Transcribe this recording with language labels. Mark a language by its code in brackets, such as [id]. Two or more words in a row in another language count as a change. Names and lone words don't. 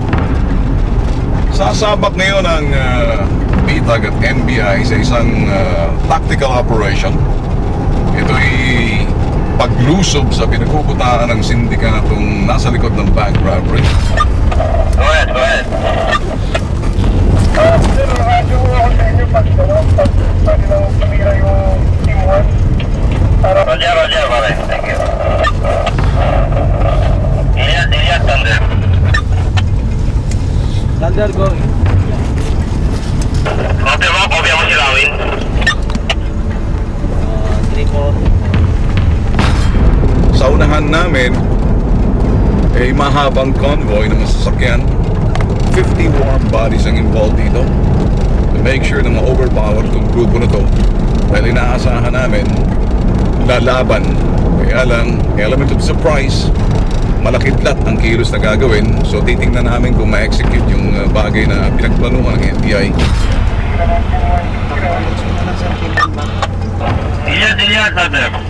[tl] Sasabak ngayon ang Bitag at NBI sa isang [en] tactical operation. [tl] Ito'y paglusob sa pinagkukutaan ng sindikatong nasa likod ng [en] bank robbery. Go ahead. [tl] Sir, radyo ko ako sa inyo pag nilang tumira yung team 1. [en] Roger, pare. Thank you. Iliad, Thunder. Thunder going. [tl] Kopya mo si Lawin. 3-4. Sa unahan namin ay mahabang convoy ng masasakyan. 50 [en] warm bodies [tl] ang involved dito [en] to make sure [tl] na ma-overpower itong grupo na to dahil inaasahan namin lalaban. Kaya lang, [en] element of surprise, [tl] malakitlat ang kilos na gagawin, so titingnan namin kung ma-execute yung bagay na pinagplanuhan ng NBI. Iliad, Thunder.